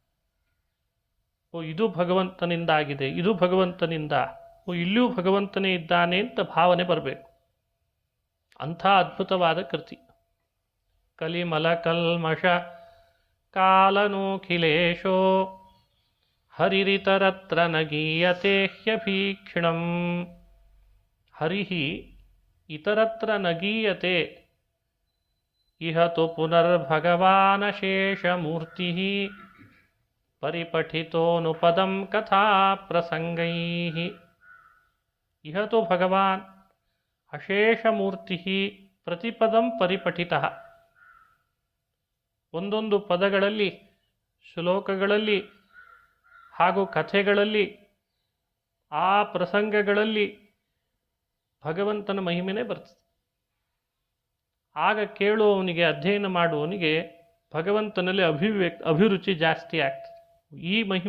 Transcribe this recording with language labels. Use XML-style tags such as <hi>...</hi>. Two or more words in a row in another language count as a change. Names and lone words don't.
<kn>ಇದು ಭಗವಂತನಿಂದಾಗಿದೆ, ಇದು ಭಗವಂತನಿಂದ, ಇಲ್ಲಿಯೂ ಭಗವಂತನೇ ಇದ್ದಾನೆ ಅಂತ ಭಾವನೆ ಬರಬೇಕು. ಅಂಥ ಅದ್ಭುತವಾದ ಕೃತಿ.</kn> <sa>ಕಲಿಮಲ ಕಲ್ಮಷ ಕಾಲನೋಖಿಲೇಶೋ ಹರಿರಿತರತ್ರ ನಗೀಯತೆ ಹ್ಯಭೀಕ್ಷಣಂ. ಹರಿಹಿ ಇತರತ್ರ ನಗೀಯತೆ ಇಹ ತು ಪುನರ್ಭಗವಾನಶೇಷಮೂರ್ತಿ ಪರಿಪಠಿತೋನುಪದಂ ಕಥಾ ಪ್ರಸಂಗೈಃ. ಇಹ ತು ಭಗವಾನ್ ಅಶೇಷಮೂರ್ತಿ ಪ್ರತಿಪದಂ ಪರಿಪಠಿತಃ.</sa> <kn>ಒಂದೊಂದು ಪದಗಳಲ್ಲಿ, ಶ್ಲೋಕಗಳಲ್ಲಿ ಹಾಗೂ ಕಥೆಗಳಲ್ಲಿ, ಆ ಪ್ರಸಂಗಗಳಲ್ಲಿ ಭಗವಂತನ ಮಹಿಮೆನೇ ಬರ್ತದೆ. ಆಗ ಕೇಳುವವನಿಗೆ, ಅಧ್ಯಯನ ಮಾಡುವವನಿಗೆ ಭಗವಂತನಲ್ಲಿ ಅಭಿರುಚಿ ಜಾಸ್ತಿ ಆಗ್ತದೆ.</kn>